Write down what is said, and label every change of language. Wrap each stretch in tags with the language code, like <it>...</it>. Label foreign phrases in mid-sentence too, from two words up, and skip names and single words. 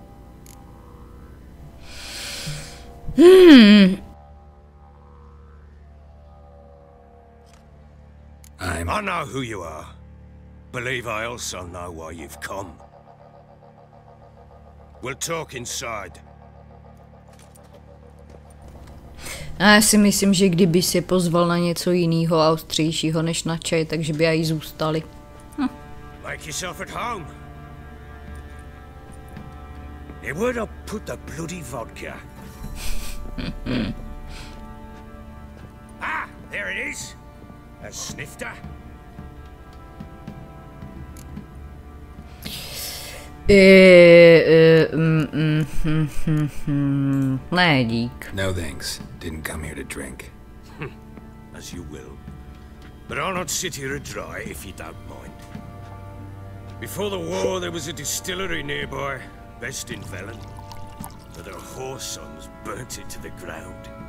<en>I know who you are. Believe I also know why you've come. We'll talk inside.</en> <cs>Já si myslím, že kdyby si pozval na něco jiného a ostřejšího než na čaj, takže by aj zůstali.</cs> <en>Make yourself at home. It would have put the bloody vodka. Ah, there it is. A snifter.</en> <cs>Ne, dík.</cs> <en>No thanks. Didn't come here to drink. As you will. But I'll not sit here dry if you don't mind. Before the war, there was a distillery nearby, based in Velen. But their whore sons burnt it to the ground.</en>